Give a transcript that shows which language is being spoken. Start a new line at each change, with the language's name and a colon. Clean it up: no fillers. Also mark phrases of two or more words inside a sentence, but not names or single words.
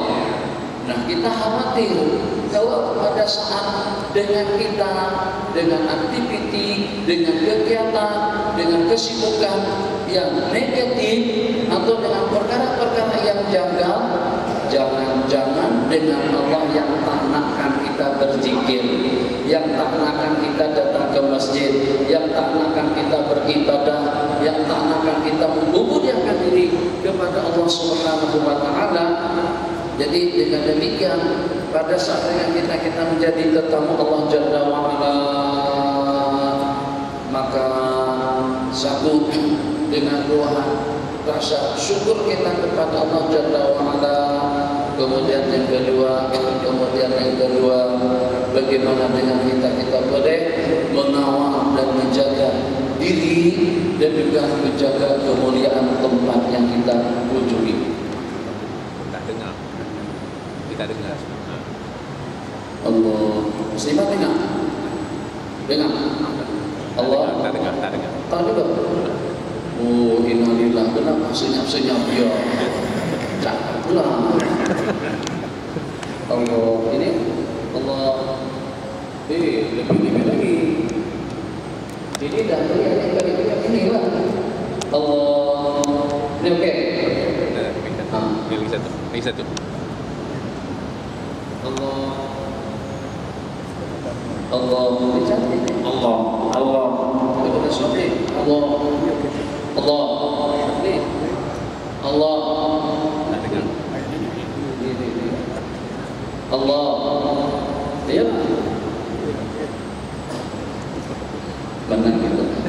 Malay: Nah, kita khawatir kalau pada saat dengan kita, dengan aktiviti, dengan kegiatan, dengan kesibukan yang negatif atau dengan perkara-perkara yang janggal, jangan-jangan dengan Allah yang tak nakkan kita berzikir, yang tak nakkan kita datang ke masjid, yang tak nakkan kita beribadah, yang tak nakkan kita mengubudiakan diri kepada Allah
Arabic: سبحانه وتعالى.
Malay: Jadi dengan demikian, pada saat yang kita menjadi tetamu Allah
Arabic: جل وعلا,
Malay: maka satu dengan doa rasa syukur kita kepada Allah
Arabic: جل وعلا.
Malay: Kemudian yang kedua, bagaimana dengan kita boleh mengawal dan menjaga diri dan juga menjaga kemuliaan tempat yang kita kunjungi. Kita dengar. Allah, muslimat dengar. Allah, tak dengar. Tak dengar. Oh, innalillah, kenapa senyap-senyap ya? Cakaplah. Allah, ini Allah. Lebih lagi. Jadi dah lihat yang ini lah. Allah, ini okey. Lagi satu. Allah cantik. Allah. Kepada suami Allah. Nih. Allah. Allah. Ya. Benar gitu.